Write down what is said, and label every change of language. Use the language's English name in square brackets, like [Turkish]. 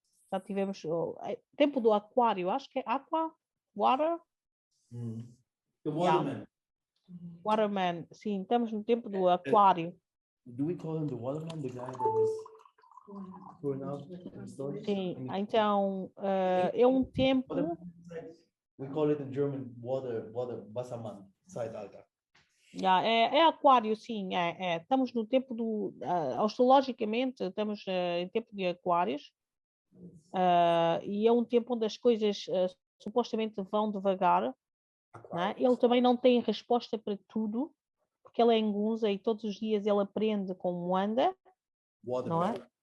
[Portuguese] Já tivemos o tempo do aquário, acho que é aqua, water. [English] The waterman. [Portuguese] Waterman, sim, estamos no tempo do aquário. [English] Do we call him the waterman, the guy that is going out in stories? [Portuguese] Sim, então é um tempo. [English] We call it in German water [German] Wassermann, Zeitalter. [Portuguese] É aquário, sim, estamos no tempo do, astrologicamente, estamos em tempo de aquários, e é um tempo onde as coisas supostamente vão devagar, né? Ele também não tem resposta para tudo, porque ele é engunza e todos os dias ele aprende como anda, não é?